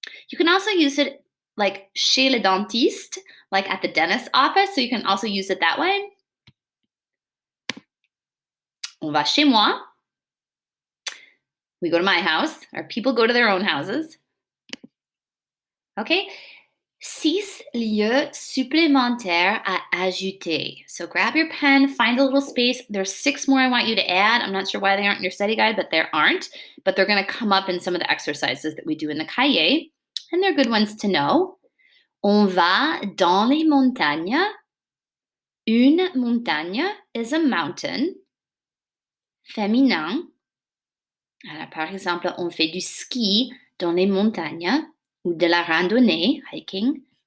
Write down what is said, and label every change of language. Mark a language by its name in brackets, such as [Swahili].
[English] You can also use it like [French] chez le dentiste, [English] like at the dentist's office. So you can also use it that way. [French] On va chez moi. [English] We go to my house, or people go to their own houses. Okay. [French] 6 lieux supplémentaires à ajouter. [English] So grab your pen, find a little space. There's 6 more I want you to add. I'm not sure why they aren't in your study guide, but there aren't. But they're going to come up in some of the exercises that we do in the cahier. And they're good ones to know. [French] On va dans les montagnes. Une montagne [English] is a mountain. [French] Féminin. Alors, par exemple, on fait du ski dans les montagnes ou de la randonnée, hiking.